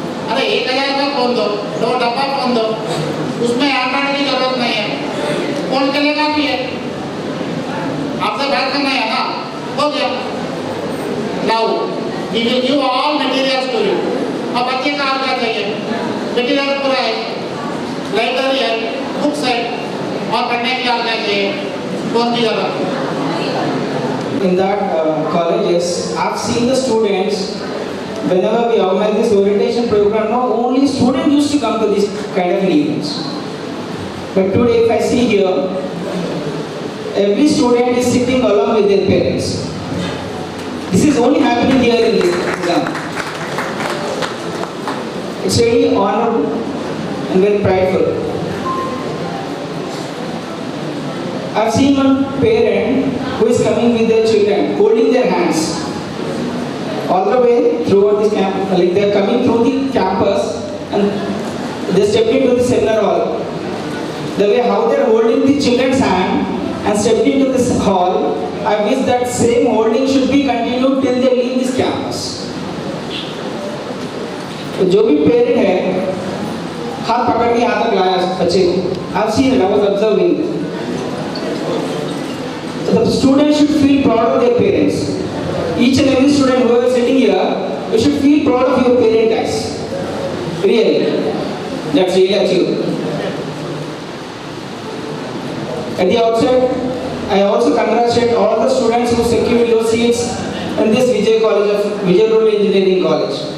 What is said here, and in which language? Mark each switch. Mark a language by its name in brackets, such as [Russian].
[Hindi] अरे 1000 का फोन दो, 2 डब्बा फोन दो, उसमें एंड्रॉइड की जरूरत नहीं है, फोन चलेगा भी है, आपसे बात करना है ना, हो गया। [English] Now we will give all materials to you. [Hindi] अब बच्चे का आप क्या चाहिए? मटेरियल पूरा है, लाइब्रेरी है, बुक्स है, और पढ़ने के लिए आप क्या चाहिए? फोन की जरूरत है। [English] In that colleges, I've seen the students, whenever we organize this orientation program, not only students used to come to this kind of events. But today, if I see here, every student is sitting along with their parents. This is only happening here in this exam. It's really honorable and very prideful. I've seen one parent who is coming with their children, holding their hands all the way throughout this camp. Like they're coming through the campus and they stepped into the seminar hall. The way how they're holding the children's hand and stepped into this hall, I wish that same holding should be continued till they leave this campus. [Hindi] तो जो भी parent है हाथ पकड़ के यहाँ तक लाया बच्चे को, [English] I've seen it, I was observing this. So the students should feel proud of their parents. Each and every student who is sitting here, you should feel proud of your parent guys. Really, that's really achieved. At the outset, I also congratulate all the students who secured your seats in this Vijay Rural Engineering College.